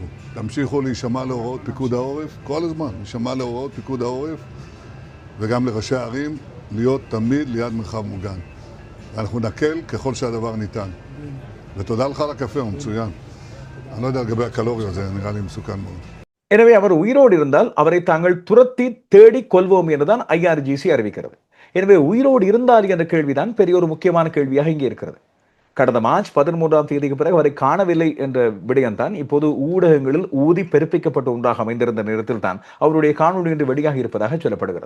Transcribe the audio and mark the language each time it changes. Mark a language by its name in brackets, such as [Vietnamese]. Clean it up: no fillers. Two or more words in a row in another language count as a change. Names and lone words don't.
[Hebrew] תמשיכו להישמע להוראות פיקוד העורף, כל הזמן, להישמע להוראות פיקוד העורף, וגם לראשי הערים, להיות תמיד ליד מרחב מוגן. ואנחנו נקל ככל שהדבר ניתן. ותודה לך על הקפה, הוא מצוין. אני לא יודע לגבי הקלוריות, זה נראה לי מסוכן מאוד. [Tamil] எனவே அவர் உயிரோடு இருந்தால் அவரை தாங்கள் துரத்தி தேடி கொள்வோம் என்றுதான் ஐஆர்ஜிசி அறிவிக்கிறது. எனவே உயிரோடு இருந்தால் என்ற கேள்விதான் பெரிய ஒரு முக்கியமான கேள்வியாக இங்கே இருக்கிறது. கடந்த மார்ச் 13ஆம் தேதிக்கு பிறகு அவரை காணவில்லை என்ற விடயம்தான் இப்போது ஊடகங்களில் ஊதி பெருப்பிக்கப்பட்ட ஒன்றாக அமைந்திருந்த நேரத்தில் தான் அவருடைய காணொலி என்று வெளியாக இருப்பதாக சொல்லப்படுகிறது.